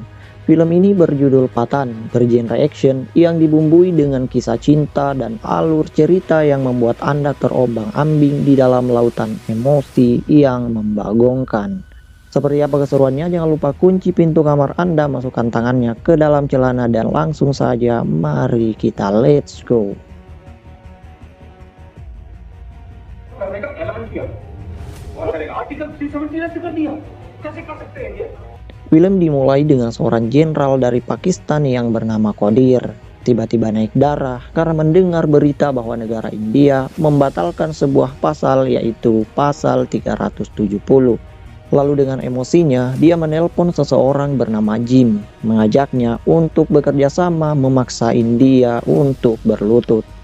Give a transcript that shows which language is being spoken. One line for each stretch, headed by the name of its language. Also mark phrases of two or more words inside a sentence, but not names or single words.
Indonesian: Film ini berjudul Pathan, bergenre action yang dibumbui dengan kisah cinta dan alur cerita yang membuat Anda terombang-ambing di dalam lautan emosi yang membagongkan. Seperti apa keseruannya? Jangan lupa kunci pintu kamar Anda, masukkan tangannya ke dalam celana dan langsung saja mari kita
English: let's go.
Hindi: करने का ऐलान किया और करेगा आर्टिकल 370 रद्द कर दिया कैसे कर सकते हैं ये.
Indonesian: Film dimulai dengan seorang jenderal dari Pakistan yang bernama Qadir tiba-tiba naik darah karena mendengar berita bahwa negara India membatalkan sebuah pasal, yaitu pasal 370. Lalu dengan emosinya dia menelpon seseorang bernama Jim, mengajaknya untuk bekerja sama memaksa India untuk berlutut.